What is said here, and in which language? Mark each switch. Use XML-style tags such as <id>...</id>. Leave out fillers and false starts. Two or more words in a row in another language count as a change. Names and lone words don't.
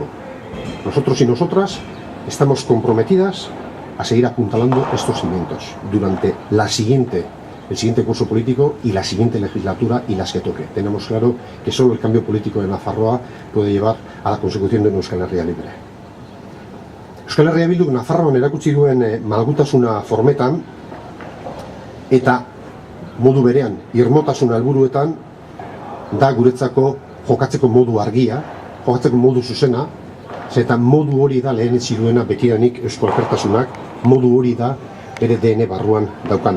<es>Nosotros y nosotras estamos comprometidas a seguir apuntalando estos cimientos durante el siguiente curso político y la siguiente legislatura y las que toque. Tenemos claro que solo el cambio político de Nafarroa puede llevar a la consecución de una Euskal Herria libre.</es> <eu>Euskal Herria Bilduk Nafarroan erakutsi duen malgutasuna formetan eta modu berean irmotasuna helburuetan da guretzako jokatzeko modu argia, jokatzeko modu zuzena, eta modu hori da lehenetsi duena betidanik Eusko Alkartasunak, modu hori da bere DN barruan daukana.</eu>